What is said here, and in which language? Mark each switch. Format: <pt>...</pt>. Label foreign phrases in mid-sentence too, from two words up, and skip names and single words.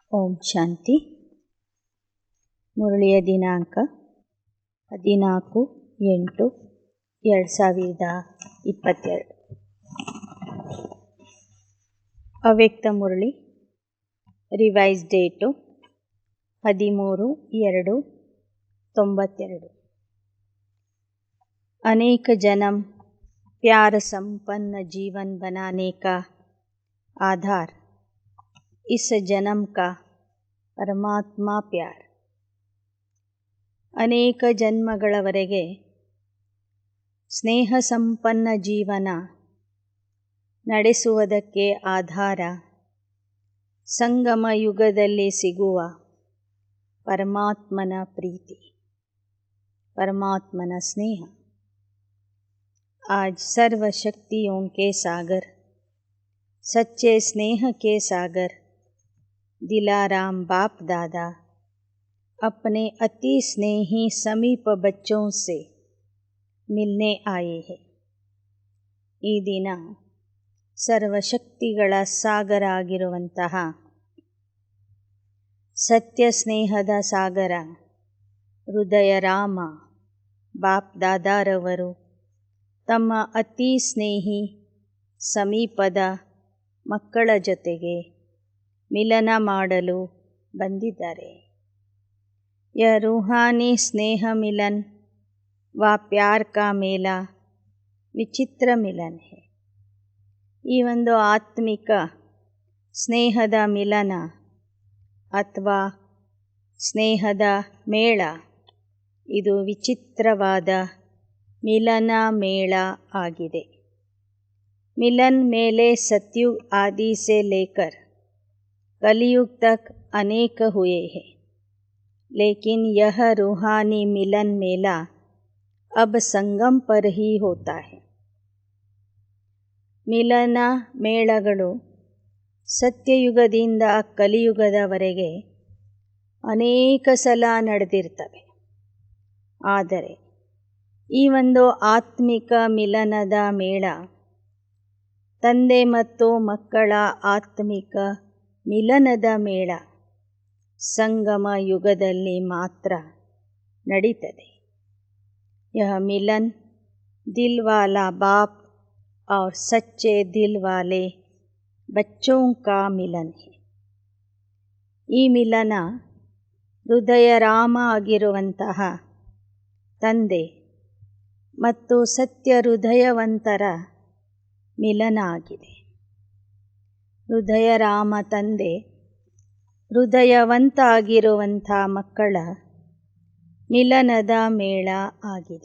<kn>ಓಂ ಶಾಂತಿ. ಮುರಳಿಯ ದಿನಾಂಕ 14/8/2022. ಅವ್ಯಕ್ತ ಮುರಳಿ. ರಿವೈಸ್ ಡೇಟು 13/2/92.</kn> <hi>अनेक जन्म प्यार संपन्न जीवन बनाने का आधार इस जन्म का परमात्म प्यार.</hi> <kn>ಅನೇಕ ಜನ್ಮಗಳವರೆಗೆ ಸ್ನೇಹ ಸಂಪನ್ನ ಜೀವನ ನಡೆಸುವುದಕ್ಕೆ ಆಧಾರ ಸಂಗಮ ಯುಗದಲ್ಲಿ ಸಿಗುವ ಪರಮಾತ್ಮನ ಪ್ರೀತಿ,</kn> <hi>परमात्मा स्नेह. आज सर्व शक्तियों के सागर, सच्चे स्नेह के सागर दिलाराम बाप दादा अपने अति स्नेही समीप बच्चों से मिलने आए हैं.</hi> <kn>ಈ ದಿನ ಸರ್ವಶಕ್ತಿಗಳ ಸಾಗರ ಆಗಿರುವಂತಹ ಸತ್ಯ ಸ್ನೇಹದ ಸಾಗರ ಹೃದಯ ರಾಮ ಬಾಪ್ ದಾದಾರವರು ತಮ್ಮ ಅತಿ ಸ್ನೇಹಿ ಸಮೀಪದ ಮಕ್ಕಳ ಜೊತೆಗೆ ಮಿಲನ ಮಾಡಲು ಬಂದಿದ್ದಾರೆ.</kn> <hi>यह रूहानी स्नेह मिलन व प्यार का मेला विचित्र मिलन है.</hi> <kn>ಈ ಒಂದು ಆತ್ಮಿಕ ಸ್ನೇಹದ ಮಿಲನ ಅಥವಾ ಸ್ನೇಹದ ಮೇಳ, ಇದು ವಿಚಿತ್ರವಾದ ಮಿಲನ ಮೇಳ ಆಗಿದೆ.</kn> <hi>मिलन मेले सतयुग आदि से लेकर कलयुग तक अनेक हुए हैं, लेकिन यह रूहानी मिलन मेला अब संगम पर ही होता है.</hi> <kn>ಮಿಲನ ಮೇಳಗಳು ಸತ್ಯಯುಗದಿಂದ ಕಲಿಯುಗದವರೆಗೆ ಅನೇಕ ಸಲ ನಡೆದಿರ್ತವೆ. ಆದರೆ ಈ ಒಂದು ಆತ್ಮಿಕ ಮಿಲನದ ಮೇಳ ತಂದೆ ಮತ್ತು ಮಕ್ಕಳ ಆತ್ಮಿಕ ಮಿಲನದ ಮೇಳ ಸಂಗಮ ಯುಗದಲ್ಲಿ ಮಾತ್ರ ನಡೀತದೆ.</kn> <hi>यह मिलन दिल वाला बाप और सच्चे दिल वाले बच्चों का मिलन है.</hi> <kn>ಈ ಮಿಲನ ಹೃದಯ ರಾಮ ಆಗಿರುವಂತಹ ತಂದೆ ಮತ್ತು ಸತ್ಯ ಹೃದಯವಂತರ ಮಿಲನ ಆಗಿದೆ. ಹೃದಯ ರಾಮ ತಂದೆ ಹೃದಯವಂತ ಆಗಿರುವಂಥ ಮಕ್ಕಳ ಮಿಲನದ ಮೇಳ ಆಗಿದೆ.</kn>